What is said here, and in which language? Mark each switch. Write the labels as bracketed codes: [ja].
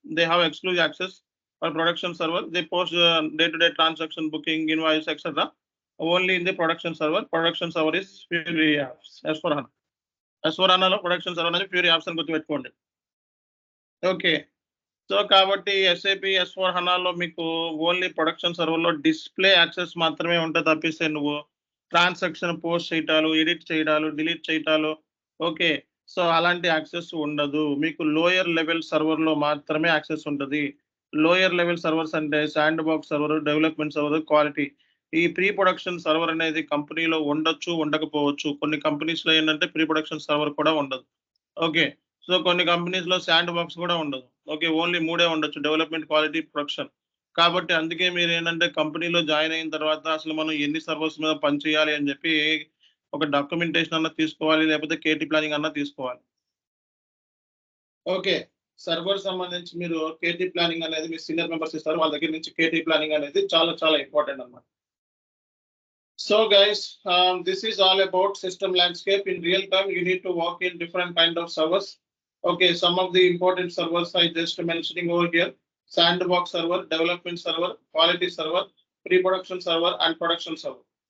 [en] They have exclusive access for production server. They post day-to-day transaction, booking, invoice, etc. Only in the production server. Production server is Fury apps. S/4HANA. [te] S/4HANA లో production server అనేది Fury apps అని గుర్తుపెట్టుకోండి. Okay. So కాబట్టి SAP S/4HANAలో మీకు only production సర్వర్‌లో display access మాత్రమే ఉంటది తప్పిస్తే నువ్వు transaction post చేయటాలు, edit చేయటాలు, delete చేయటాలు okay. So అలాంటి యాక్సెస్ ఉండదు. మీకు లోయర్ లెవెల్ సర్వర్‌లో మాత్రమే యాక్సెస్ ఉంటది. లోయర్ లెవెల్ సర్వర్స్ అంటే sandbox server, development server, quality. ఈ ప్రీ ప్రొడక్షన్ సర్వర్ అనేది కంపెనీలో ఉండొచ్చు, ఉండకపోవచ్చు. కొన్ని కంపెనీస్‌లో ఏంటంటే ప్రీ ప్రొడక్షన్ సర్వర్ కూడా ఉండదు. ఓకే. సో కొన్ని కంపెనీస్‌లో శాండ్‌బాక్స్ కూడా ఉండదు. ఓకే. ఓన్లీ 3 ఉండొచ్చు. Development, quality, production. కాబట్టి అందుకే మీరేంటంటే కంపెనీలో జాయిన్ అయిన తర్వాత అసలు మనం ఎన్ని సర్వర్స్ మీద పని చేయాలి అని చెప్పి ఒక డాక్యుమెంటేషన్ అన్నా తీసుకోవాలి. లేకపోతే కేటీ ప్లానింగ్ అన్నా తీసుకోవాలి. ఓకే. సర్వర్ సంబంధించి మీరు కేటీ ప్లానింగ్ అనేది మీ సీనియర్ మెంబర్స్ ఇస్తారు. వాళ్ళ దగ్గర నుంచి కేటీ ప్లానింగ్ అనేది చాలా చాలా ఇంపార్టెంట్ అన్నమాట. [en] So guys, this is all about system landscape. In real time, you need to work in different kind of servers. Okay, some of the important servers I just mentioning over here: sandbox server, development server, quality server, pre-production server, and production server.